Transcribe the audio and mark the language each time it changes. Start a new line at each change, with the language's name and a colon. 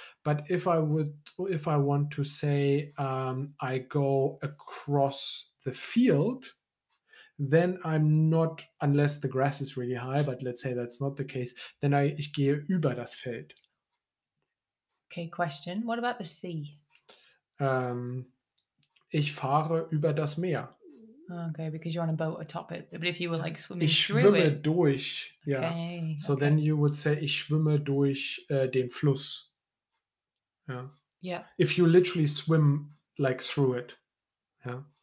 English: But if I want to say I go across the field, then I'm not, unless the grass is really high, but let's say that's not the case, then
German: ich gehe über das Feld.
English: Okay, question. What about the sea?
German: Ich fahre über das Meer.
English: Okay, because you're on a boat atop it. But if you were like swimming
German: Ich
English: through
German: schwimme
English: it.
German: durch.
English: Okay. Yeah. So then you would say,
German: ich schwimme durch den Fluss.
English: Yeah. Yeah. If you literally swim like through it. Yeah.